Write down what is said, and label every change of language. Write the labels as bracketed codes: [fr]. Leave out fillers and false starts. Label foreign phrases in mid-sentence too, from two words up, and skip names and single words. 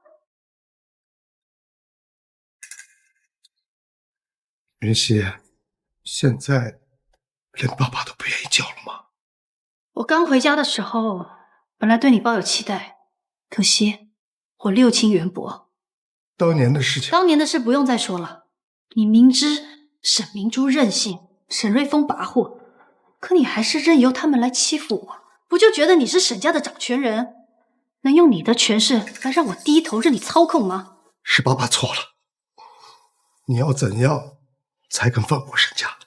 [zh] 雲溪，現在連爸爸都不願意叫了嗎？我剛回家的時候，本來對你抱有期待，可惜我六親緣薄。當年的事情，當年的事不用再說了。你明知沈明珠任性，沈瑞豐跋扈，可你還是任由他們來欺負我，不就覺得你是沈家的掌權人，能用你的權勢來讓我低頭任你操控嗎？是爸爸錯了，你要怎樣才肯放過沈家？